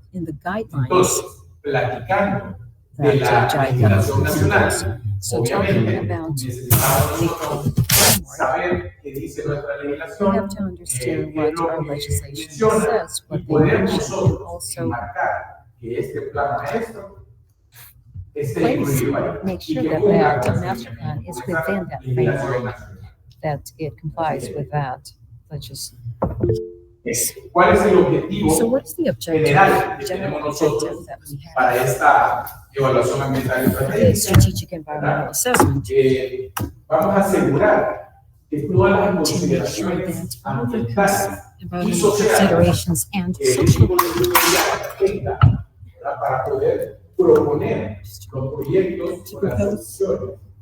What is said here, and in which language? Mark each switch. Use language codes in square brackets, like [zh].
[es] Entonces, platicando de la legislación nacional, obviamente necesitamos nosotros saber qué dice nuestra legislación, qué es lo que menciona, y poder nosotros enmarcar que este plan maestro esté incluido ahí. [en] Make sure that the master plan is within that framework, that it complies with that legislation. [es] ¿Cuál es el objetivo [en] So what is the [es] general que tenemos nosotros para esta evaluación ambiental estratégica? [en] Strategic environmental assessment. [es] Vamos a asegurar que todas las consideraciones ambientales y sociales que el equipo de seguridad tenga para poder proponer los proyectos o las soluciones.